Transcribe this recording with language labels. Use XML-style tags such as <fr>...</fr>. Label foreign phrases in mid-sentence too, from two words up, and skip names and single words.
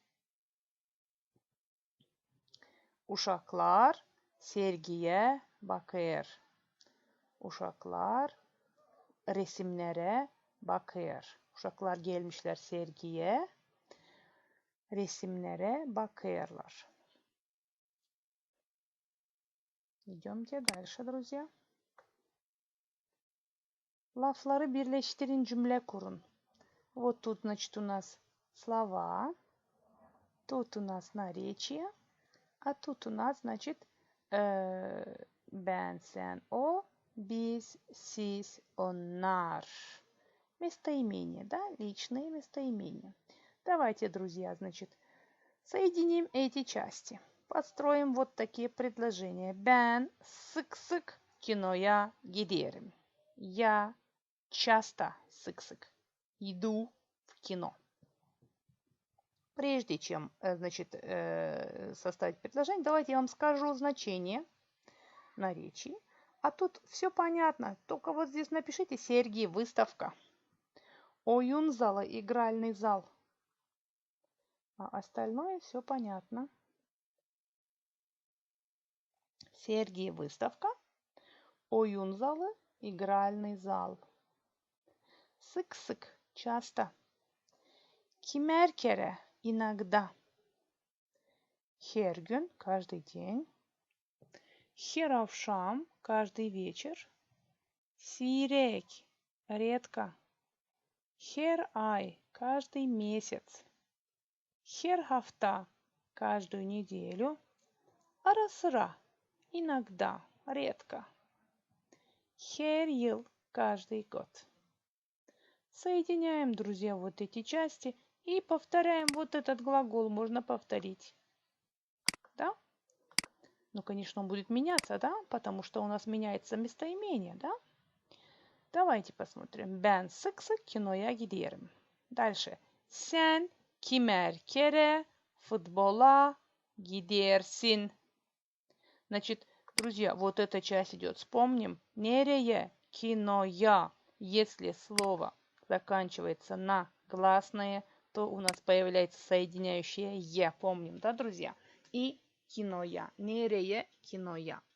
<gag>Uşaklar sergiye bakıyor. Uşaklar resimlere bakıyor. Uşaklar gelmişler sergiye. Resimlere bakıyorlar.</gag> <ru>Идемте дальше, друзья.</ru> <gag>Lafları birleştirin, cümle kurun.</gag> <ru>Вот тут, значит, у нас слова. Тут у нас наречие. А тут у нас, значит,</ru> <gag>ben, sen, o, biz, siz, onlar.</gag> <ru>Местоимения, да? Личные местоимения. Давайте, друзья, значит, соединим эти части. Построим вот такие предложения.</ru> <gag>Ben sık-sık kinoya giderim.</gag> <ru>Я часто sık-sık иду в кино. Прежде чем, значит, составить предложение, давайте я вам скажу значение наречий. А тут все понятно. Только вот здесь напишите Сергий, выставка.</ru> <gag>Oyun zala,</gag> <ru>игральный зал. А остальное все понятно. Сергий, выставка.</ru> <gag>Oyun zalı,</gag> <ru>игральный зал.</ru> <gag>Sık-sık, часто. Kimer kere, иногда. Her gün,</gag> <ru>каждый день.</ru> <gag>Her akşam,</gag> <ru>каждый вечер. Сирек, редко.</ru> <gag>Her ay,</gag> <ru>каждый месяц.</ru> <gag>Her hafta,</gag> <ru>каждую неделю.</ru> <gag>Ara sıra,</gag> <ru>иногда, редко.</ru> <gag>Her yıl,</gag> <ru>каждый год. Соединяем, друзья, вот эти части и повторяем вот этот глагол. Можно повторить. Да? Ну, конечно, он будет меняться, да? Потому что у нас меняется местоимение, да? Давайте посмотрим.</ru> <gag>Ben sık-sık kinoya giderim.</gag> <ru>Дальше.</ru> <gag>Sen kimer kere futbola gidersin.</gag> <ru>Значит, друзья, вот эта часть идет.</ru> <gag>Вспомним. Nereye киноя.</gag> <ru>Если слово заканчивается на гласное, то у нас появляется соединяющее «е». Помним, да, друзья? И киноя. Nereye киноя.</ru>